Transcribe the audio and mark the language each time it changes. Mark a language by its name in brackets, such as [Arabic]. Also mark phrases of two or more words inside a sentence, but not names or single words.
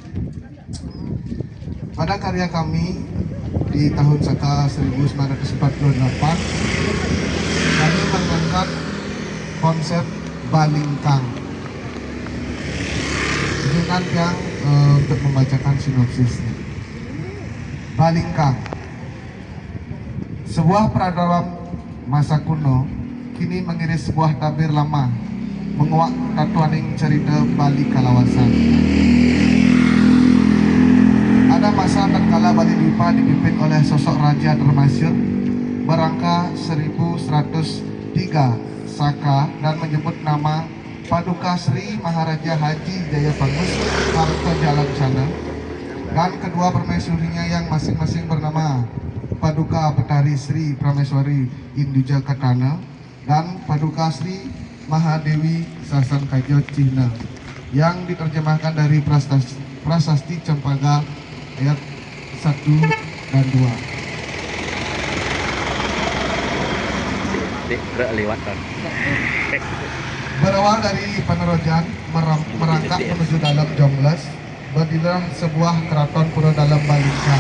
[Indonesian] Pada karya kami di tahun Saka 1948, kami mengangkat konsep Balingkang. Izinkan yang untuk membacakan sinopsisnya. Balingkang, sebuah peradaban masa kuno, kini mengiris sebuah tabir lama menguak tatuaning cerita Bali Kalawasan. Ada masa tatkala Bali Dwipa dipimpin oleh sosok raja termasyhur berangka 1103 Saka dan menyebut nama Paduka Sri Maharaja Haji Jayapangus Kartajalaksana dan kedua permaisurinya yang masing-masing bernama Paduka Betari Sri Prameswari Induja Katana dan Paduka Sri Mahadewi Sasankajo Cihna, yang diterjemahkan dari Prasasti Cempaka ayat 1 dan 2. Berawal dari Panerojan merangkak menuju dalam Jongles, berdirilah sebuah keraton pura dalam Balingkang.